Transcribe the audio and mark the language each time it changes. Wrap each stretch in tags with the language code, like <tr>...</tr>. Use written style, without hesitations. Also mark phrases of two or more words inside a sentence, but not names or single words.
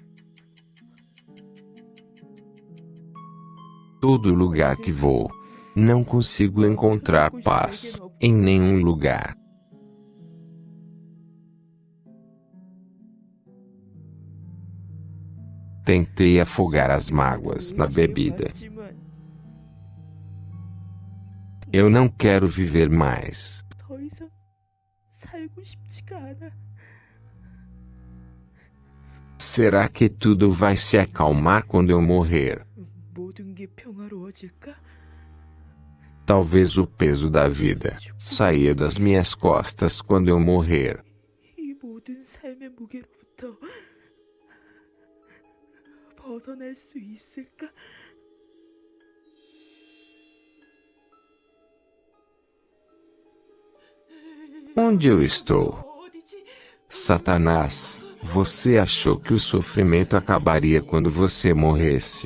<pt>Todo lugar que vou, não consigo encontrar paz, em nenhum lugar. Tentei afogar as mágoas na bebida. Eu não quero viver mais.</pt> <ko>더 이상 살고 싶지가 않아.</ko> <pt>Será que tudo vai se acalmar quando eu morrer?</pt> <ko>모든 게 평화로워질까?</ko> <pt>Talvez o peso da vida saia das minhas costas quando eu morrer.</pt> <ko>이 모든 삶의 무게로부터 벗어날 수 있을까?</ko> <pt>Onde eu estou?</pt> <ko>어디지?</ko> <pt>Satanás, você achou que o sofrimento acabaria quando você morresse?</pt>